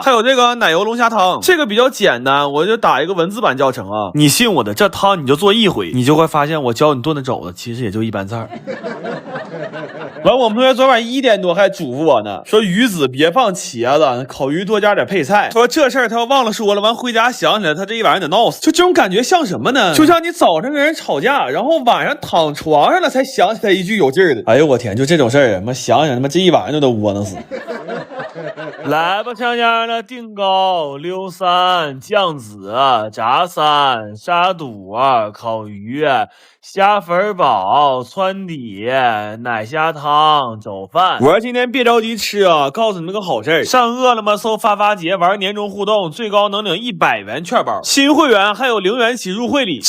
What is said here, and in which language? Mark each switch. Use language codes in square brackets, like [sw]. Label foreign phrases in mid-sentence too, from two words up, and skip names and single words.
[zh] 還有這個奶油龍蝦湯，這個比較簡單，我就打一個文字版教程啊。你信我的，這湯你就做1回，你就會發現我教你燉的肘子其實也就一般菜。完，我們同學昨晚1點多還囑咐我呢，說魚子別放茄子，烤魚多加點配菜。說這事兒他要忘了說了，完回家想起來他這一晚上得鬧死。就這種感覺像什麼呢？就像你早上跟人吵架，然後晚上躺床上了才想起来一句有勁兒的。哎呦我天，就這種事兒，想想他媽這一晚上都窩囊死。來吧，嗆丫的定糕、溜3、醬子、炸3、沙肚、烤魚、蝦粉煲、汆底、奶蝦湯、肘飯。我說今天別着急吃啊，告訴你們個好事兒，上餓了麼搜發節玩年終互動，最高能領100元券包，新會員還有0元起入會禮。